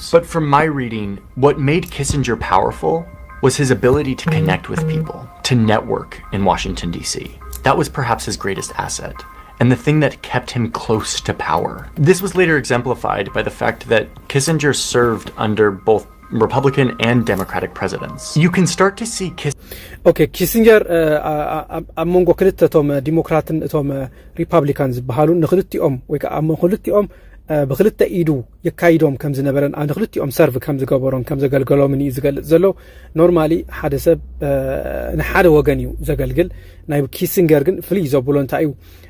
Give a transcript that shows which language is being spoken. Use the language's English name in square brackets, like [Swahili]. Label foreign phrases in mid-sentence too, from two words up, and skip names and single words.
[English] But from my reading, what made Kissinger powerful was his ability to connect with people, to network in Washington, D.C. That was perhaps his greatest asset, and the thing that kept him close to power. This was later exemplified by the fact that Kissinger served under both Republican and Democratic presidents. You can start to see [Tigrinya] ኪስንጀር ኣብ መንጎ ክልተቶም ዲሞክራትን እቶም ሪፐብሊካን ዝበሃሉ ንክልቲኦም ወይ ከዓ ክልቲኦም ብክልተ ኢዱ የካይዶም ከም ዝነበረን ኣብ ንክልቲኦም ሰርቭ ከም ዝገበሮም ከም ዘገልገሎምን እዩ ዝገልጽ ዘሎ ኖርማሊ ሓደ ሰብ ንሓደ ወገን እዩ ዘገልግል ናይ ኪስንጀር ግን ፍልይ ዘብሎ እንታይ እዩ